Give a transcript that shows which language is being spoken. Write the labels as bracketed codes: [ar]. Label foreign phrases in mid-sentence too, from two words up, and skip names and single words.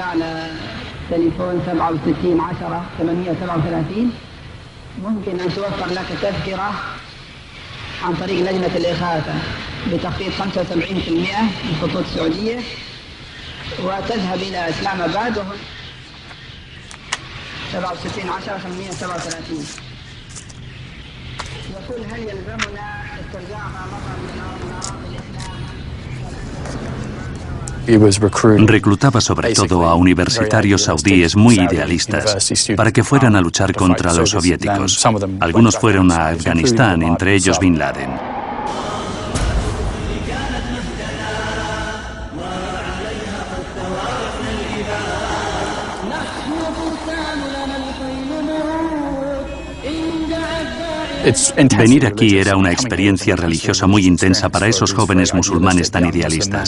[ar] على تليفون 67 10 837 ممكن أن توفر لك تذكرة عن طريق لجنة الإغاثة بتخفيض 75% من خطوط السعودية وتذهب إلى إسلام آباد وهنا 67 10 837 يقول هل يلزمنا استرجاع ما مضى من أراضي الإسلام؟ [es] Reclutaba sobre todo a universitarios saudíes muy idealistas para que fueran a luchar contra los soviéticos. Algunos fueron a Afganistán, entre ellos Bin Laden. Venir aquí era una experiencia religiosa muy intensa para esos jóvenes musulmanes tan idealistas.